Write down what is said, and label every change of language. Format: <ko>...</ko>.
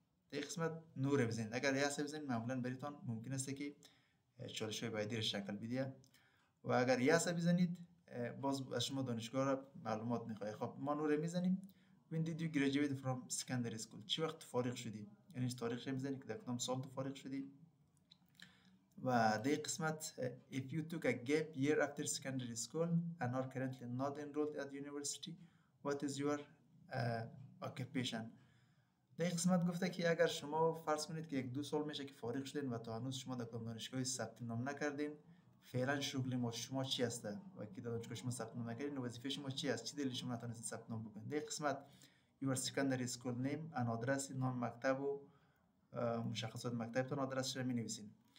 <fa>در قسمت نور بزنید. اگر یس بزنید معمولا برایتان ممکن است که چالش های بعدی را شکل بده و اگر یس بزنید باز از شما دانشگاه را معلومات میخواد. خب ما نور میزنیم</fa> <en>when did you graduate from secondary school،</en> <fa>چی وقت فارغ شدی، یعنی تاریخش میزنید که در کدام سال فارغ شدی. و در قسمت</fa> <en>if you took a gap year after secondary school and are currently not enrolled at university what is your occupation.</en> <fa>در قسمت گفته که اگر شما فرض کنید که 1-2 سال میشه که فارغ شدین و تا هنوز شما در دانشگاه ثبت نام نکردین، فعلا شغل ما شما چی هسته و که دانشگاه شما ثبت نام نکردین وظیفه شما چی است، چی دلیل شما نتونستین ثبت نام بکنید. در قسمت</fa> <en>your secondary school name and address،</en> <fa>نام مکتب و مشخصات مکتبتون آدرسش رو می‌نویسین.</fa>